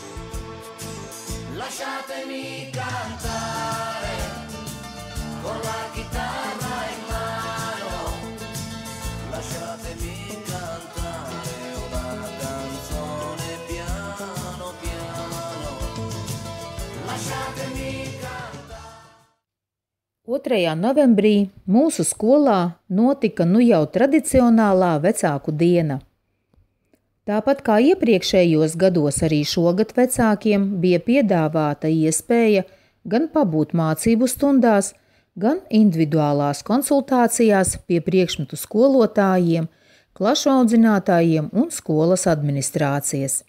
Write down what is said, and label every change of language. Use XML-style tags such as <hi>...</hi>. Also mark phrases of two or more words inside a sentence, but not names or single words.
<it>Lasciatemi cantare con la chitarra in mano, lasciatemi cantare una canzone piano piano, lasciatemi cantare.</it> <lv>2. novembrī mūsu skolā notika jau tradicionālā vecāku diena. Tāpat kā iepriekšējos gados, arī šogad vecākiem bija piedāvāta iespēja gan pabūt mācību stundās, gan individuālās konsultācijās pie priekšmetu skolotājiem, klašu audzinātājiem un skolas administrācijas.</lv>